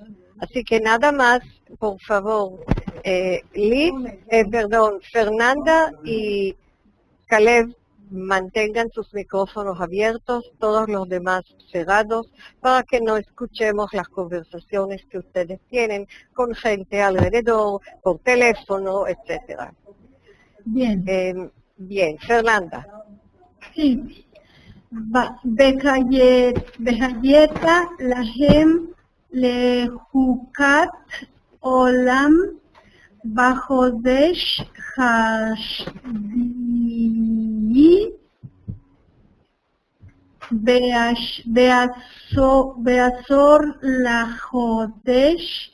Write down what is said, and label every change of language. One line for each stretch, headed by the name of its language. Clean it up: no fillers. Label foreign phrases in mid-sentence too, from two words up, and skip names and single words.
Spanish: Así que nada más, por favor, Fernanda y Caleb, mantengan sus micrófonos abiertos, todos los demás cerrados, para que no escuchemos las conversaciones que ustedes tienen con gente alrededor, por teléfono, etcétera. Bien. Bien, Fernanda. Sí.
Hebrew: והייתה להם לחוקת עולם בחודש השביעי בעשור לחודש